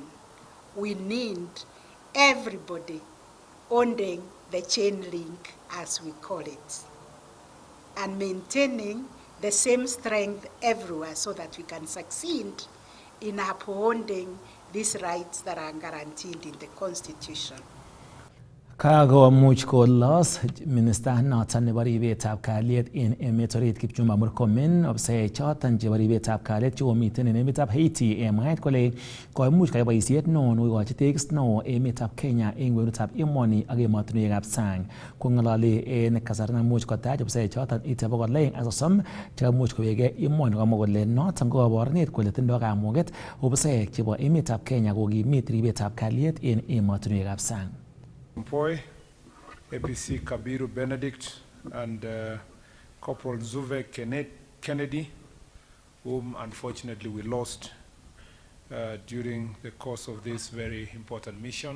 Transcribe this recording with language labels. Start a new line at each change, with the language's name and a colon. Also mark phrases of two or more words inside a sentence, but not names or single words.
English: We need everybody owning the chain link, as we call it, and maintaining the same strength everywhere so that we can succeed in upholding these rights that are guaranteed in the Constitution.
Kalenjin: Kakomuch kolos Minister noton nebo ribetab kalyet en emet orit Kipchumba Murkomen ofisaek choton chebo ribetab kalyet chekomiten en emetab Haiti en mwaet kole koimuch kayai boisiet neo nekokochi tekis neo emetab Kenya en kwenutab emoni ak emotinwekab sang. Kong'ololi en kasarta nemuch kotach ofisaek choton ite 230 chekamuch kowekei emoni komwa kole noton ko kaborunet kole tindoi kamuget ofisaek chebo emetab Kenya kokimit ribetab kalyet en emotinwekab sang.
English: Mpoi, APC Kabiru Benedict, and Corporal Zuve Kennedy, whom unfortunately we lost during the course of this very important mission.